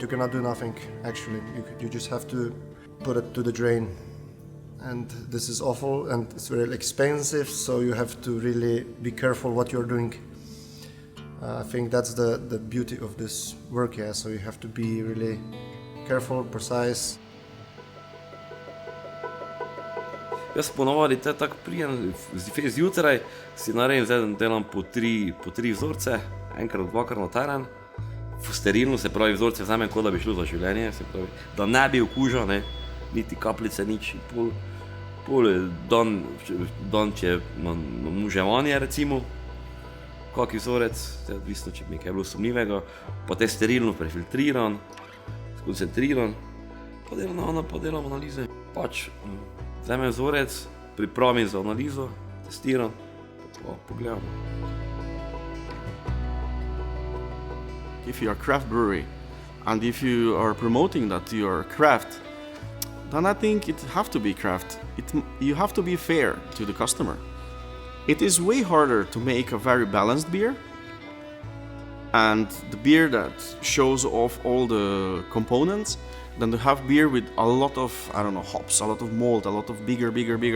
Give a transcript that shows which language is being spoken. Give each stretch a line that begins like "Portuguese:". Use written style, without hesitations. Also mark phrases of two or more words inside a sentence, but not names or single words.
English: You cannot do nothing, actually. You just have to put it to the drain. And this is awful, and it's very expensive, so you have to really be careful what you're doing. I think that's the beauty of this work, yeah. So you have to be really careful, precise.
Slovenian: Jaz ponovadi tako prijem zjutraj, si naredim, zdaj delam po tri vzorce, enkrat, dvakrat na teren. Sterilno, se pravi, vzorce vzamem, kot da bi šlo za življenje, se pravi, da ne bi okužil, ne, niti kapljice, nič. Pol dan, če muževanje, recimo, kaki vzorec, odvisno, če mi je bilo sumljivega, potem sterilno prefiltriran, skoncentriran, pa delam analize. Pač vzamem vzorec, pripravim za analizo, testiram, pa pogledam.
English: If you are a craft brewery and if you are promoting that you are craft, then I think it have to be craft. You have to be fair to the customer. It is way harder to make a very balanced beer and the beer that shows off all the components than to have beer with a lot of, I don't know, hops, a lot of malt, a lot of bigger.